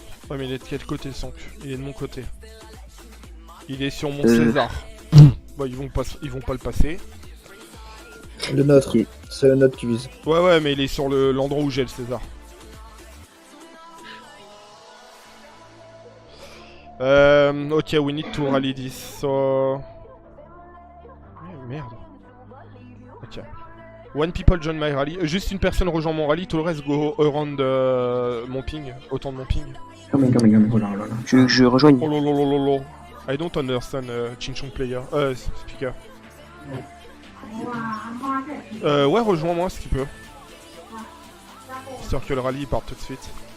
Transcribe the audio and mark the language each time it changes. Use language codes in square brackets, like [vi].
[fr] Ouais, mais il est de quel côté, Sank? Il est de mon côté. Il est sur mon César. Bah, ils vont pas le passer. Le nôtre. Ok. C'est le nôtre qui vise. Ouais, mais il est sur l'endroit où j'ai le César. [en] Ok, we need to rally this, so... Merde. Ok. One people join my rally. [fr] Juste une personne rejoint mon rally, tout le reste [en] go around [fr] mon ping, autant de mon ping. [en] Coming, hold on. [fr] Tu veux que je rejoigne? Oh lololololo. [en] I don't understand Chinchong player. Speaker. [fr] Ouais, rejoins-moi si tu peux. Histoire que le rallye parte tout de suite.